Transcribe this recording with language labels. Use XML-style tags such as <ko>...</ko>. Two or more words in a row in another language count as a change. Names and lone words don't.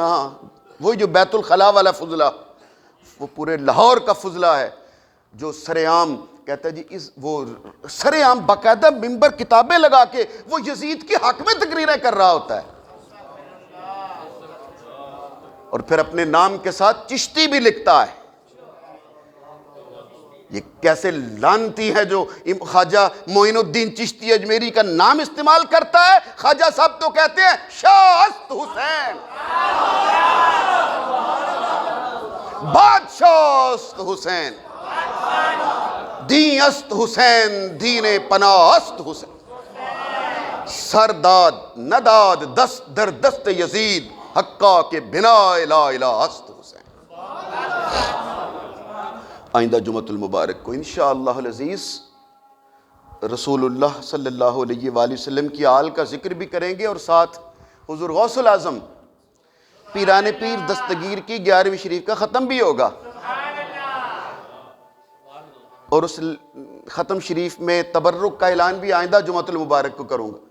<ur>ہاں، وہی جو بیت الخلاء والا فضلہ، وہ پورے لاہور کا فضلہ ہے، جو سرعام کہتا ہے جی وہ سرعام باقاعدہ ممبر کتابیں لگا کے وہ یزید کے حق میں تقریریں کر رہا ہوتا ہے، اور پھر اپنے نام کے ساتھ چشتی بھی لکھتا ہے۔ یہ کیسے لعنتی ہے جو خواجہ معین الدین چشتی اجمیری کا نام استعمال کرتا ہے؟ خواجہ صاحب تو کہتے ہیں</ur> <fa>شاہ است حسین، بادشاہ است حسین، دین است حسین، دین پناہ است حسین، سرداد نداد دست در دست یزید، حقا کے بنا لا الہ است حسین۔</fa> <ur>آئندہ</ur> <ar>جمعۃ المبارک</ar> <ur>کو</ur> <ar>انشاءاللہ العزیز</ar> <ur>رسول اللہ</ur> <ar>صلی اللہ علیہ وآلہ وسلم</ar> <ur>کی آل کا ذکر بھی کریں گے، اور ساتھ حضور غوث العظم پیران پیر دستگیر کی 11ویں شریف کا ختم بھی ہوگا، اور اس ختم شریف میں تبرک کا اعلان بھی آئندہ</ur> <ar>جمعۃ المبارک</ar> <ur>کو کروں گا۔</ur>